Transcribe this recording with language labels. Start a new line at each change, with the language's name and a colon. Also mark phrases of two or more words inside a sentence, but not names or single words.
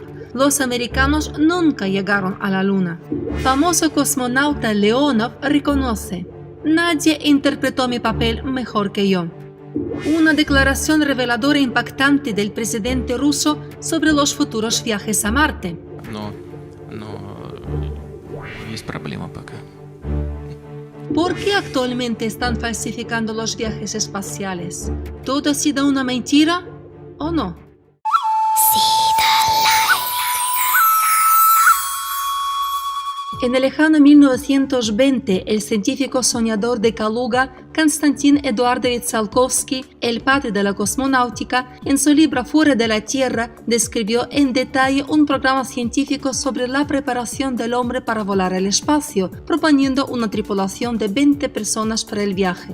Spanish: Los americanos nunca llegaron a la Luna. Famoso cosmonauta Leonov reconoce: nadie interpretó mi papel mejor que yo. Una declaración reveladora e impactante del presidente ruso sobre los futuros viajes a Marte. No,
Russian: есть проблема пока.
Spanish: ¿Por qué actualmente están falsificando los viajes espaciales? ¿Todo ha sido una mentira o no? En el lejano 1920, el científico soñador de Kaluga, Konstantin Eduardovich Tsiolkovsky, el padre de la cosmonáutica, en su libro Fuera de la Tierra, describió en detalle un programa científico sobre la preparación del hombre para volar al espacio, proponiendo una tripulación de 20 personas para el viaje.